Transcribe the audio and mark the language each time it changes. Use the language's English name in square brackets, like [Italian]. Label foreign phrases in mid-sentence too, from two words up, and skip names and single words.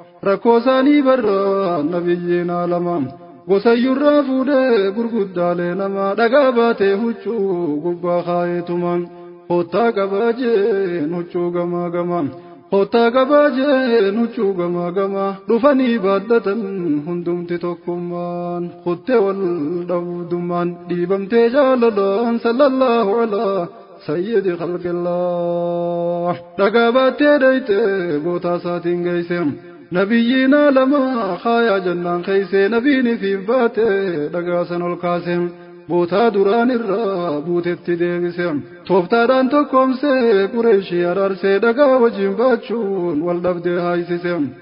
[Oromo] Rakkoo isaanii barra nabiyyiin alama. Gosayyurraa fuudhee gurguddaalee nama dhagaa baatee huccuu gubbaa kaayeetuma. Kottaa qabaa jeen huccuu gamaa gamaa. Kottaa qabaa jeen huccuu gamaa gamaa. Dhufanii baaddatan hundumti tokkummaan. Kuttee wal dhabdummaan. Dhiibamtee jaalalaan [Arabic] صلى الله على. سيد خلق الله. [Oromo] Dhagaa baattee dhayte, bootaa isaatiin geeyse. Nabiyyiin aalamaa, khaayaa jannaan keeyse, nabiin ifiif baate, dhagaa san ol kaase. Bootaa duraan irraa buutetti deebise. Tooftaadhaan tokkoomse, Qureeshii araarse, dhagaa wajjin baachuun wal dhabdee haayisise.